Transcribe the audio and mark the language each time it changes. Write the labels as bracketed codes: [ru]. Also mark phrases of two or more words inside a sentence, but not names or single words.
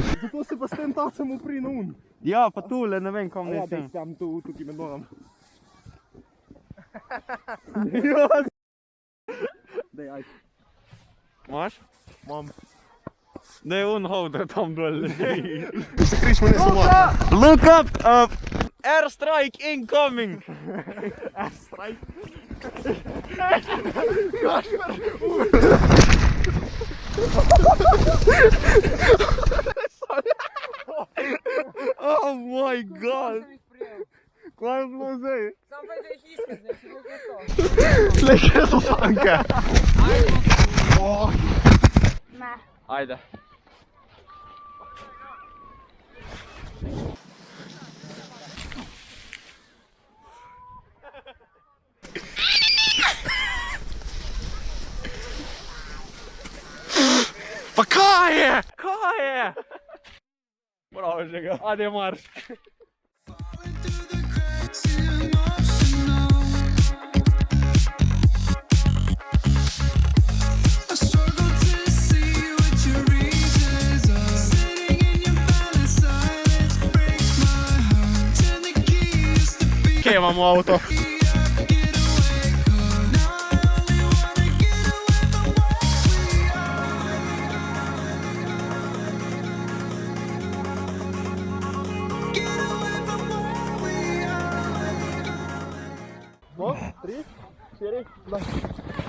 [sl] Zato se pa s tem tacem upri na un. Ja, pa tule, ne vem kam ne Ja, s tem. daj tam tukaj med nogam. Daj, ajde. Imaš? Mam. Ne, on hodre tam dol. Se kriš me ne samo. [en] Look up! Airstrike incoming! Airstrike. Oh my god! [sl] Kaj je bilo zdaj? Sam pa da jih iskati, ne si bo to. Glej, kje so sanke. Ajde. Pa kaj je? Kaj je? Bravo, Žiga. Ajde marš. [en] Falling through the cracks, emotional. I struggle to see what your reasons are. Sitting in your balance, silence breaks my heart. Turn the key, used to be [sl] Kje imamo avto? [en] our getaway car. Now I only wanna get away from where we are. Get away from where we are. 2, 3, 4, 2.